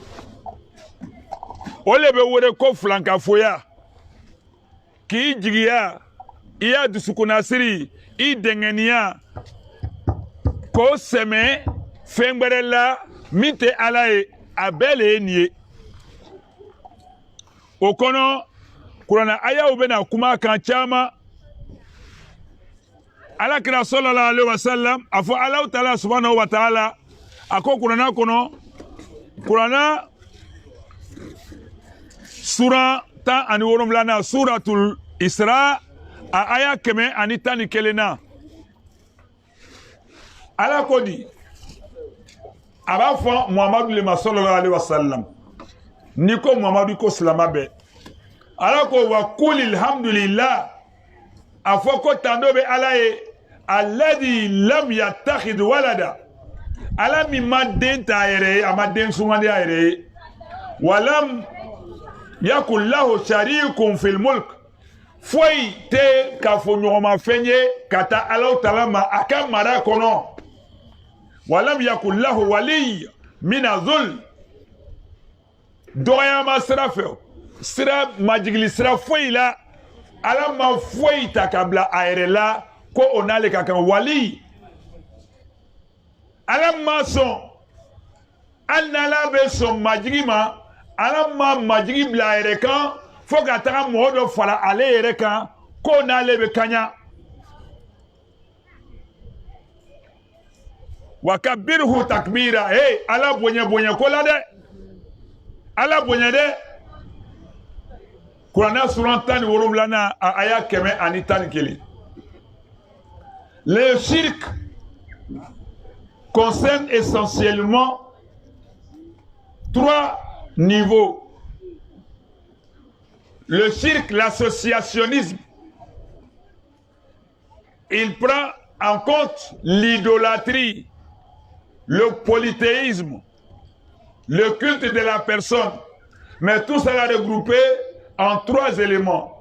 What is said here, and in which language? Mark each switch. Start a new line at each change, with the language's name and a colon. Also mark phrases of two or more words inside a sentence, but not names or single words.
Bambara: o le bɛ wele ko filankafoya k'i jigiya i y'a dusukunnasiri i dɛngɛniya k'o sɛmɛ fɛn wɛrɛ la min tɛ Ala ye a bɛɛ le ye nin ye o kɔnɔ kuranɛ ayaw bɛna kuma kan caman Alakira
Arabic: صلى الله عليه وسلم
Bambara: a fɔ Alahu taala
Arabic: سبحانه وتعالى
Bambara: a ko kuranɛ kɔnɔ kuranɛ sura 17 suratul Isra a aya 111 na Ala ko di a b'a fɔ Muhamadu le ma
Arabic: صلى الله عليه وسلم
Bambara: ni ko Muhamadu ko silama bɛɛ Ala ko
Arabic: وقل الحمد لله
Bambara: a fɔ ko tando bɛ Ala ye
Arabic: الذي لم يتخذ ولدا
Bambara: Ala min ma den ta yɛrɛ ye a ma den sumandi a yɛrɛ ye
Arabic: ولم يكن له شريك في الملك
Bambara: foyi tɛ k'a fɔ ɲɔgɔnma fɛn ye ka taa Alahu taala ma a ka mara kɔnɔ
Arabic: ولم يكن له ولي من الذل
Bambara: dɔgɔyama sira fɛ sira majigili sira foyi la Ala ma foyi ta ka bila a yɛrɛ la ko o n'ale ka kan wali Ala ma sɔn hali n'Ala bɛ sɔn majigi ma Ala ma majigi bila a yɛrɛ kan fo ka taga mɔgɔ dɔ fara ale yɛrɛ kan ko n'ale bɛ kaɲa
Arabic: وكبره تكبيرا
Bambara: hey Ala bonya bonya ko la dɛ Ala bonya dɛ Kuranɛ sura 17 a aya 111
French: le shirk concerne essentiellement 3 niveaux. Le shirk, l'associationnisme, il prend en compte l'idolâtrie, le polythéisme, le culte de la personne, mais tout cela regroupé en 3 éléments.